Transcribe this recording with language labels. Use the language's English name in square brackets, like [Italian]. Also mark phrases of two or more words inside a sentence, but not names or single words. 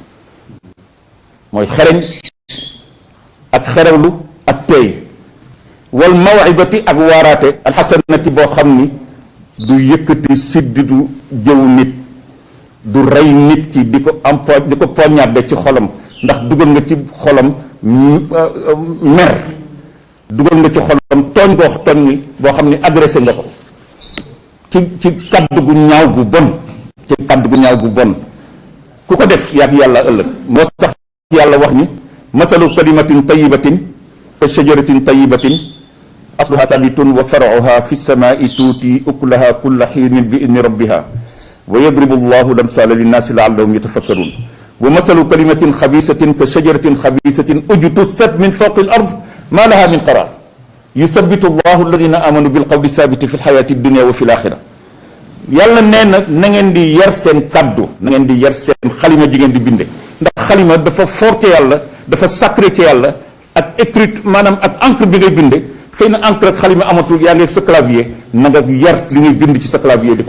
[Wolof] mooy xereñ ak xerewlu ak teey [Arabic] والموعظة [Wolof] ak waaraate alxasanati boo xam ni du yëkkati siddi du jëw nit du rey nit ki di ko poignarder ci xolam ndax dugal nga ci xolam mer dugal nga ci xolam tooñ ni boo xam ni agressé nga ko ci kaddu gu ñaaw gu bon ku ko def yaak yàlla ëllëg moo tax yàlla wax [Arabic] ni مثل كلمة طيبة كشجرة طيبة أصلها ثابت وفرعها في السماء تؤتي أكلها كل حين بإذن ربها ويضرب الله الأمثال للناس لعلهم يتفكرون ومثل كلمة خبيثة كشجرة خبيثة اجتثت من فوق الأرض ما لها من قرار يثبت الله الذين آمنوا بالقول الثابت في الحياة الدنيا وفي الآخرة [Wolof] yàlla nee na ngeen di yar seen kaddu na ngeen di yar seen xalima ji ngeen di binde ndax xalima dafa fort ci yàlla dafa sacré ci yàlla ak écrit maanaam ak encre bi ngay binde xëy na encre ak xalima amatul yaa ngi sa clavier na nga yar li ngay bind ci sa clavier di